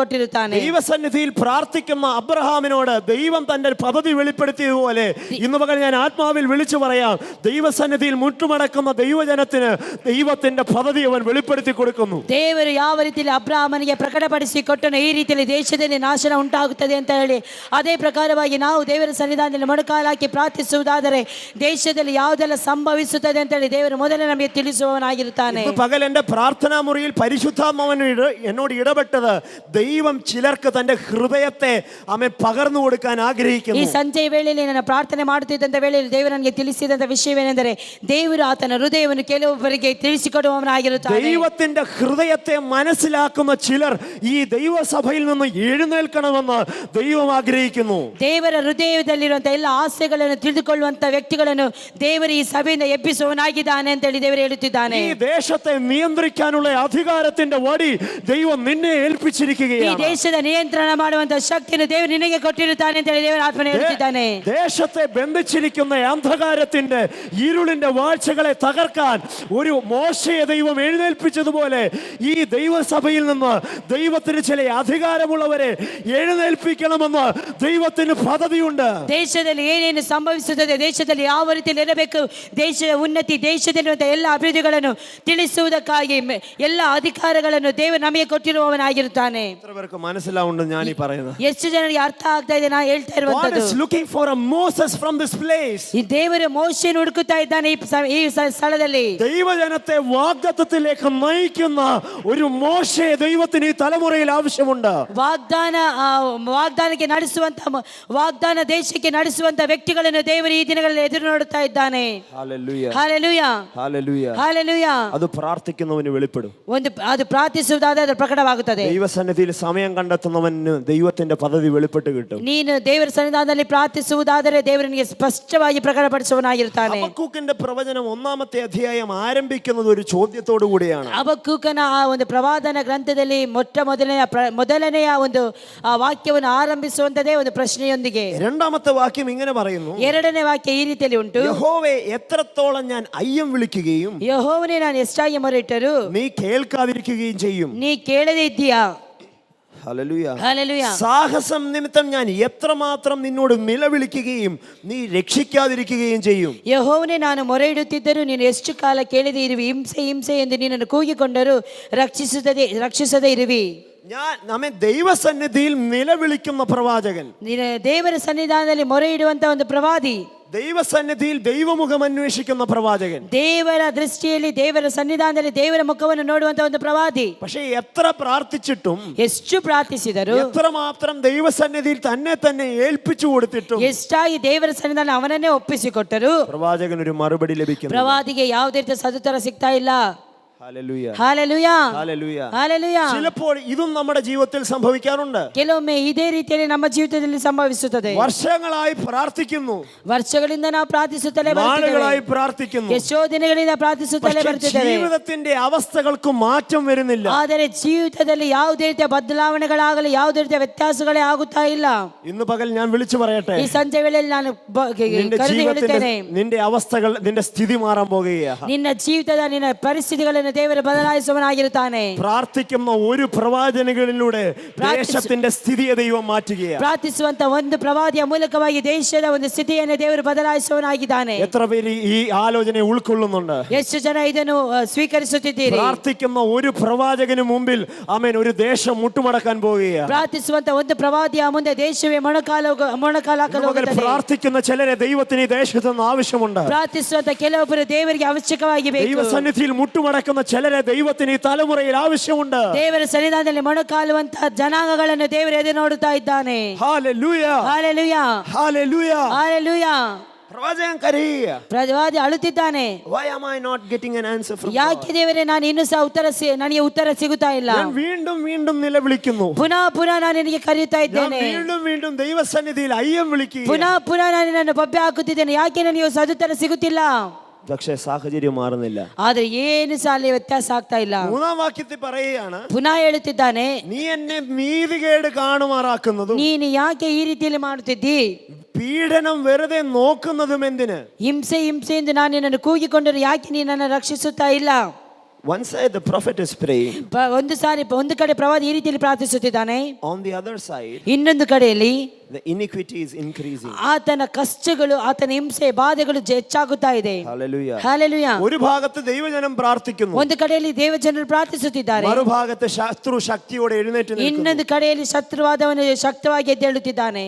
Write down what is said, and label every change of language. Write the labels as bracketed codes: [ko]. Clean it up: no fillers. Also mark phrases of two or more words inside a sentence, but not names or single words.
[ml] ദൈവസന്നിധിയിൽ ദൈവസന്നിധിയിൽ പ്രാർത്ഥിക്കുന്ന അബ്രഹാമിനോട് ദൈവം തന്റെ പദ്ധതി വെളിപ്പെടുത്തിയതുപോലെ ഇന്ന് പകൽ ഞാൻ ആത്മാവിൽ വിളിച്ചു പറയാം, ദൈവസന്നിധിയിൽ മുട്ടുമടക്കുന്ന ദൈവജനത്തിന് ദൈവത്തിന്റെ പദ്ധതി അവൻ വെളിപ്പെടുത്തി കൊടുക്കുന്നു. [kn] ದೇವರು ಯಾವ ರೀತಿಯಲ್ಲಿ ಅಬ್ರಹಾಮನಿಗೆ ಪ್ರಕಟಪಡಿಸಿಕೊಟ್ಟನು ಈ ರೀತಿಯಲ್ಲಿ ದೇಶದಲ್ಲಿ ನಾಶನ ಉಂಟಾಗುತ್ತದೆ ಅಂತ ಹೇಳಿ, ಅದೇ ಪ್ರಕಾರವಾಗಿ ನಾವು ದೇವರ ಸನ್ನಿಧಾನದಲ್ಲಿ ಮೊಣಕಾಲಾಕಿ ಪ್ರಾರ್ಥಿಸುವುದಾದರೆ ದೇಶದಲ್ಲಿ ಯಾವುದೆಲ್ಲ ಸಂಭವಿಸುತ್ತದೆ ಅಂತ ಹೇಳಿ ದೇವರು ಮೊದಲೇ ನಮಗೆ ತಿಳಿಸುವವನಾಗಿರುತ್ತಾನೆ. [ml] പകൽ എന്റെ പ്രാർത്ഥനാ മുറിയിൽ പരിശുദ്ധാത്മാവൻ എന്നോട് ഇടപെട്ടത്, ദൈവം ചിലർക്ക് തന്റെ ഹൃദയത്തെ അവൻ പകർന്നു കൊടുക്കാൻ [kn] ಈ [ml] ആഗ്രഹിക്കുന്നു. [kn] ಸಂಜೆಯ ವೇಳೆಯಲ್ಲಿ ನನ್ನ ಪ್ರಾರ್ಥನೆ ಮಾಡುತ್ತಿದ್ದಂಥ ವೇಳೆಯಲ್ಲಿ ದೇವರು ನನಗೆ ತಿಳಿಸಿದಂಥ ವಿಷಯವೇನೆಂದರೆ ದೇವರು ಆತನ ಹೃದಯವನ್ನು ಕೆಲವೊಬ್ಬರಿಗೆ ತಿಳಿಸಿಕೊಡುವವನಾಗಿರುತ್ತಾನೆ. [ml] ദൈവത്തിന്റെ ഹൃദയത്തെ മനസ്സിലാക്കുന്ന ചിലർ ഈ ദൈവസഭയിൽ നിന്ന് എഴുന്നേൽക്കണമെന്ന് ദൈവം ആഗ്രഹിക്കുന്നു. [kn] ದೇವರ ಹೃದಯದಲ್ಲಿರುವಂಥ ಎಲ್ಲ ಆಸೆಗಳನ್ನು ತಿಳಿದುಕೊಳ್ಳುವಂಥ ವ್ಯಕ್ತಿಗಳನ್ನು ದೇವರು ಈ ಸಭೆಯಿಂದ ಎಬ್ಬಿಸುವವನಾಗಿದ್ದಾನೆ ಅಂತ ಹೇಳಿ ದೇವರು ಹೇಳುತ್ತಿದ್ದಾನೆ. [ml] ഈ ദേശത്തെ നിയന്ത്രിക്കാനുള്ള അധികാരത്തിന്റെ വടി ദൈവം നിന്നെ [kn] ಈ [ml] ഏൽപ്പിച്ചിരിക്കുകയാണ്. [kn] ದೇಶದ ನಿಯಂತ್ರಣ ಮಾಡುವಂತ ಶಕ್ತಿಯನ್ನು ದೇವರು ನಿನಗೆ ಕೊಟ್ಟಿರುತ್ತಾನೆ ಅಂತ ಹೇಳಿ ದೇವರ ಆತ್ಮನೆ ಹೇಳುತ್ತಿದ್ದಾನೆ. [ml] ദേശത്തെ ബന്ധിച്ചിരിക്കുന്ന അന്ധകാരത്തിന്റെ ഇരുളിന്റെ വാഴ്ചകളെ തകർക്കാൻ ഒരു മോശയെ ദൈവം എഴുന്നേൽപ്പിച്ചതുപോലെ ഈ ദൈവസഭയിൽ നിന്ന് ദൈവത്തിന് ചില അധികാരമുള്ളവരെ എഴുന്നേൽപ്പിക്കണമെന്ന് ദൈവത്തിന് പദ്ധതിയുണ്ട്. [kn] ದೇಶದಲ್ಲಿ ಏನೇನು ಸಂಭವಿಸುತ್ತದೆ, ದೇಶದಲ್ಲಿ ಯಾವ ರೀತಿಯಲ್ಲಿ ಇರಬೇಕು, ದೇಶದ ಉನ್ನತಿ, ದೇಶದಲ್ಲಿರುವಂತಹ ಎಲ್ಲ ಅಭಿವೃದ್ಧಿಗಳನ್ನು ತಿಳಿಸುವುದಕ್ಕಾಗಿ ಎಲ್ಲ ಅಧಿಕಾರಗಳನ್ನು ದೇವರು ನಮಗೆ ಕೊಟ್ಟಿರುವವನಾಗಿರುತ್ತಾನೆ. [ml] എത്ര പേർക്ക് മനസ്സിലാവുന്നുണ്ട് ഞാൻ ഈ പറയുന്നത്? [kn] ಎಷ್ಟು ಜನರಿಗೆ ಅರ್ಥ ಆಗ್ತಾ ಇದೆ ನಾ ಹೇಳ್ತಾ [en] God [kn] ಇರುವಂತದ್ದು? [en] is looking for a Moses from this place. [kn] ಈ ದೇವರು ಮೋಶೆಯನ್ನು ಹುಡುಕುತ್ತಾ ಇದ್ದಾನೆ ಈ ಸ್ಥಳದಲ್ಲಿ. [ml] ദൈവജനത്തെ വാഗ്ദത്തത്തിലേക്ക് നയിക്കുന്ന ഒരു മോശയെ ദൈവത്തിന് ഈ തലമുറയിൽ ആവശ്യമുണ്ട്. [kn] ವಾಗ್ದಾನಕ್ಕೆ ನಡೆಸುವಂತ ವಾಗ್ದಾನ ದೇಶಕ್ಕೆ ನಡೆಸುವಂತ ವ್ಯಕ್ತಿಗಳನ್ನು ದೇವರು ಈ ದಿನಗಳಲ್ಲಿ ಎದುರು ನೋಡುತ್ತಾ ಇದ್ದಾನೆ. [ml] ഹല്ലേലൂയ [kn] ಹಲ್ಲೆಲೂಯ [ml] ഹല്ലേലൂയ [kn] ಹಲ್ಲೆಲೂಯ. [ml] അത് പ്രാർത്ഥിക്കുന്നവന് വെളിപ്പെടും. [kn] ಅದು ಪ್ರಾರ್ಥಿಸುವುದಾದರೆ ಅದು ಪ್ರಕಟವಾಗುತ್ತದೆ. [ml] ദൈവസന്നിധിയിൽ സമയം കണ്ടെത്തുന്നവന് ദൈവത്തിന്റെ പദ്ധതി വെളിപ്പെട്ട് കിട്ടും. [kn] ನೀನು ದೇವರ ಸನ್ನಿಧಾನದಲ್ಲಿ ಪ್ರಾರ್ಥಿಸುವುದಾದರೆ ದೇವರನಿಗೆ ಸ್ಪಷ್ಟವಾಗಿ ಪ್ರಕಟಪಡಿಸುವವನಾಗಿರುತ್ತಾನೆ. [ml] ഹബക്കൂക്കിന്റെ പ്രവചനം 1-ാമത്തെ അധ്യായം ആരംഭിക്കുന്നത് ഒരു ചോദ്യത്തോടു കൂടിയാണ്. [kn] ಹಬಕ್ಕೂಕನ ಆ ಒಂದು ಪ್ರವಾದನ ಗ್ರಂಥದಲ್ಲಿ ಮೊದಲನೆಯ ಒಂದು ಆ ವಾಕ್ಯವನ್ನು ಆರಂಭಿಸುವಂತದೇ ಒಂದು ಪ್ರಶ್ನೆಯೊಂದಿಗೆ. [ml] 2-ാമത്തെ വാക്യം ഇങ്ങനെ പറയുന്നു, [kn] ಎರಡನೇ ವಾಕ್ಯ ಈ ರೀತಿಯಲ್ಲಿ ಉಂಟು. [ml] യഹോവേ എത്രത്തോളം ഞാൻ അയ്യം വിളിക്കുകയും [kn] ಯೆಹೋವನೇ ನಾನು ಎಷ್ಟಾಗಿ ಮೊರೆಯಿಟ್ಟರೂ [ml] നീ കേൾക്കാതിരിക്കുകയും ചെയ്യും. [kn] ನೀ ಕೇಳದೇ ಇದ್ದೀಯಾ? [ml] ഹല്ലേലൂയ ഹല്ലേലൂയ. സാഹസം നിമിത്തം ഞാൻ എത്രമാത്രം നിന്നോട് നിലവിളിക്കുകയും നീ രക്ഷിക്കാതിരിക്കുകയും ചെയ്യും. [kn] ಯೆಹೋವನೇ ನಾನು ಮೊರೆ ಇಡುತ್ತಿದ್ದರೂ ನೀನು ಎಷ್ಟು ಕಾಲ ಕೇಳದೇ ಇರುವಿ, ಹಿಂಸೆ ಹಿಂಸೆ ಎಂದು ನಿನ್ನನ್ನು ಕೂಗಿಕೊಂಡರೂ ರಕ್ಷಿಸದೇ ಇರುವಿ. [ml] ഞാൻ നമ്മെ ദൈവസന്നിധിയിൽ നിലവിളിക്കുന്ന പ്രവാചകൻ, [kn] ನೀನು ದೇವರ ಸನ್ನಿಧಾನದಲ್ಲಿ ಮೊರೆ ಇಡುವಂತ ಒಂದು ಪ್ರವಾದಿ, [ml] ദൈവസന്നിധിയിൽ ദൈവമുഖം അന്വേഷിക്കുന്ന പ്രവാചകൻ, [kn] ದೇವರ ದೃಷ್ಟಿಯಲ್ಲಿ ದೇವರ ಸನ್ನಿಧಾನದಲ್ಲಿ ದೇವರ ಮುಖವನ್ನು ನೋಡುವಂತ ಒಂದು ಪ್ರವಾದಿ. [ml] പക്ഷേ എത്ര പ്രാർത്ഥിച്ചിട്ടും [kn] ಎಷ್ಟು ಪ್ರಾರ್ಥಿಸಿದರು, [ml] എത്രമാത്രം ദൈവസന്നിധിയിൽ തന്നെ ഏൽപ്പിച്ചു കൊടുത്തിട്ടും [kn] ಎಷ್ಟಾಗಿ ದೇವರ ಸನ್ನಿಧಾನ ಅವನನ್ನೇ ಒಪ್ಪಿಸಿಕೊಟ್ಟರು [ml] പ്രവാചകൻ ഒരു മറുപടി ലഭിക്കുന്നു. [kn] ಪ್ರವಾದಿಗೆ ಯಾವುದೇ ರೀತಿಯ ಸದುತ್ತರ ಸಿಗ್ತಾ ಇಲ್ಲ. [ml] ഹല്ലേലൂയ ഹല്ലേലൂയ ഹല്ലേലൂയ ഹല്ലേലൂയ. ചിലപ്പോൾ ഇതും നമ്മുടെ ജീവിതത്തിൽ സംഭവിക്കാറുണ്ട്. [kn] ಕೆಲವೊಮ್ಮೆ ಇದೇ ರೀತಿಯಲ್ಲಿ ನಮ್ಮ ಜೀವಿತದಲ್ಲಿ ಸಂಭವಿಸುತ್ತದೆ. [ml] വർഷങ്ങളായി പ്രാർത്ഥിക്കുന്നു, [kn] ವರ್ಷಗಳಿಂದ ನಾವು ಪ್ರಾರ್ಥಿಸುತ್ತಲೇ [ml] നാളുകളായി [kn] ಬರ್ತಿದ್ದೇವೆ, [ml] പ്രാർത്ഥിക്കുന്നു, [kn] ಎಷ್ಟೋ ದಿನಗಳಿಂದ ಪ್ರಾರ್ಥಿಸುತ್ತಲೇ [ml] പക്ഷേ [kn] ಬರ್ತಿದ್ದೇವೆ. [ml] ജീവിതത്തിന്റെ അവസ്ഥകൾക്ക് മാറ്റം വരുന്നില്ല. [kn] ಆದರೆ ಜೀವಿತದಲ್ಲಿ ಯಾವುದೇ ರೀತಿಯ ಬದಲಾವಣೆಗಳಾಗಲಿ ಯಾವುದೇ ರೀತಿಯ ವ್ಯತ್ಯಾಸಗಳೇ ಆಗುತ್ತಾ ಇಲ್ಲ. [ml] ഇന്ന് പകൽ ഞാൻ വിളിച്ചു പറയട്ടെ, [kn] ಈ ಸಂಜೆ ವೇಳೆಯಲ್ಲಿ ನಾನು [ml] നിന്റെ [kn] ಕರೆದು [ml] ജീവിതത്തിന്റെ [kn] ಹೇಳುತ್ತೇನೆ, [ml] നിന്റെ അവസ്ഥകൾ നിന്റെ സ്ഥിതി മാറാൻ പോകുകയാണ്. [kn] ನಿನ್ನ ಜೀವಿತದ ನಿನ್ನ ಪರಿಸ್ಥಿತಿಗಳನ್ನು ದೇವರು ಬದಲಾಯಿಸುವವನಾಗಿರುತ್ತಾನೆ. [ml] പ്രാർത്ഥിക്കുന്ന ഒരു പ്രവാചകനിലൂടെ ദേശത്തിന്റെ സ്ഥിതിയെ ദൈവം മാറ്റുകയാണ്. [kn] ಪ್ರಾರ್ಥಿಸುವಂತ ಒಂದು ಪ್ರವಾದಿಯ ಮೂಲಕವಾಗಿ ದೇಶದ ಒಂದು ಸ್ಥಿತಿಯನ್ನು ದೇವರು ಬದಲಾಯಿಸುವವನಾಗಿದ್ದಾನೆ. [ml] എത്ര പേര് ഈ ആലോചനയെ ഉൾക്കൊള്ളുന്നുണ്ട്? [kn] ಎಷ್ಟು ಜನ ಇದನ್ನು ಸ್ವೀಕರಿಸುತ್ತಿದ್ದೀರಿ? [ml] പ്രാർത്ഥിക്കുന്ന ഒരു പ്രവാചകന് മുമ്പിൽ ആമേൻ ഒരു ദേശം മുട്ടുമടക്കാൻ പോവുകയാണ്. [kn] ಪ್ರಾರ್ಥಿಸುವಂತ ಒಂದು ಪ್ರವಾದಿಯ ಮುಂದೆ ದೇಶವೇ ಮೊಣಕಾಲಾಕಲು ಹೋಗುತ್ತದೆ. [ml] പ്രാർത്ഥിക്കുന്ന ചിലരെ ദൈവത്തിന് ഈ ദേശത്ത് നിന്ന് ആവശ്യമുണ്ട്. [kn] ಪ್ರಾರ್ಥಿಸುವಂತ ಕೆಲವೊಬ್ಬರು ದೇವರಿಗೆ ಅವಶ್ಯಕವಾಗಿ ಬೇಕು. [ml] ദൈവസന്നിധിയിൽ മുട്ടുമടക്കുന്ന ചിലരെ ദൈവത്തിന് ഈ തലമുറയിൽ ആവശ്യമുണ്ട്. [kn] ದೇವರ ಸನ್ನಿಧಾನದಲ್ಲಿ ಮೊಣಕಾಲುವಂತಹ ಜನಾಂಗಗಳನ್ನು ದೇವರು ಎದುರು ನೋಡುತ್ತಾ ಇದ್ದಾನೆ. [ml] ഹല്ലേലൂയ [kn] ಹಲ್ಲೆಲೂಯ [ml] ഹല്ലേലൂയ. [kn] ಹಲ್ಲೆಲೂಯ. [ml] പ്രവാചകൻ കരയുക. [kn] ಪ್ರವಾದಿ ಅಳುತ್ತಿದ್ದಾನೆ. [en] Why am I not getting an answer from God? [kn] ಯಾಕೆ ದೇವರೇ ನಾನು ಇನ್ನೂ ಸಹ ನನಗೆ ಉತ್ತರ ಸಿಗುತ್ತಾ ಇಲ್ಲ? [ml] ഞാൻ വീണ്ടും വീണ്ടും നിലവിളിക്കുന്നു. [kn] ಪುನಃ ನಾನು ನಿನಗೆ ಕರೆಯುತ್ತಾ [ml] ഞാൻ [kn] ಇದ್ದೇನೆ. [ml] വീണ്ടും വീണ്ടും ദൈവസന്നിധിയിൽ അയ്യം വിളിക്കുക. [kn] ಪುನಃ ನಾನು ನಿನ್ನನ್ನು ಬೊಬ್ಬೆ ಹಾಕುತ್ತಿದ್ದೇನೆ. ಯಾಕೆ ನನಗೆ ಸದುತ್ತರ ಸಿಗುತ್ತಿಲ್ಲ? [ml] പക്ഷേ സാഹചര്യം മാറുന്നില്ല. [kn] ಆದ್ರೆ ಏನು ಸಹ ಅಲ್ಲಿ ವ್ಯತ್ಯಾಸ ಆಗ್ತಾ ಇಲ್ಲ. [ml] 3-ാം വാക്യത്തിൽ പറയുകയാണ്, [kn] ಪುನಃ ಹೇಳುತ್ತಿದ್ದಾನೆ, [ml] നീ എന്നെ നീതികേട് കാണുമാറാക്കുന്നതും [kn] ನೀನು ಯಾಕೆ ಈ ರೀತಿಯಲ್ಲಿ ಮಾಡುತ್ತಿದ್ದಿ? [ml] പീഡനം വെറുതെ നോക്കുന്നതും എന്തിന്? [kn] ಹಿಂಸೆ ಎಂದು ನಾನು ನಿನ್ನನ್ನು ಕೂಗಿಕೊಂಡರು ಯಾಕೆ ನೀನು ನನ್ನನ್ನು ರಕ್ಷಿಸುತ್ತಾ ಇಲ್ಲ? [en] One side the prophet is praying. [kn] ಒಂದು ಕಡೆ ಪ್ರವಾದಿ ಈ ರೀತಿಯಲ್ಲಿ ಪ್ರಾರ್ಥಿಸುತ್ತಿದ್ದಾನೆ. [en] On the other side, [kn] ಇನ್ನೊಂದು ಕಡೆಯಲ್ಲಿ [en] the iniquity is increasing. [kn] ಆತನ ಕಷ್ಟಗಳು, ಆತನ ಹಿಂಸೆ, ಬಾಧೆಗಳು ಹೆಚ್ಚಾಗುತ್ತಾ ಇದೆ. [en] Hallelujah. [kn] ಹಲ್ಲೆಲೂಯಾ. [ml] ഒരു ഭാഗത്ത് ദൈവജനം പ്രാർത്ഥിക്കുന്നു, [kn] ಒಂದು കಡೆಯಲ್ಲಿ ದೇವಜನರು ಪ್ರಾರ್ಥಿಸುತ್ತಿದ್ದಾರೆ, [ml] മറുഭാഗത്ത് ശത്രു ശക്തിയോടെ എഴുന്നേറ്റ് നിൽക്കുന്നു. [kn] ಇನ್ನೊಂದು ಕಡೆಯಲ್ಲಿ ಶತ್ರುವಾದವನು ಶಕ್ತವಾಗಿ ಎದ್ದೇಳುತ್ತಿದ್ದಾನೆ.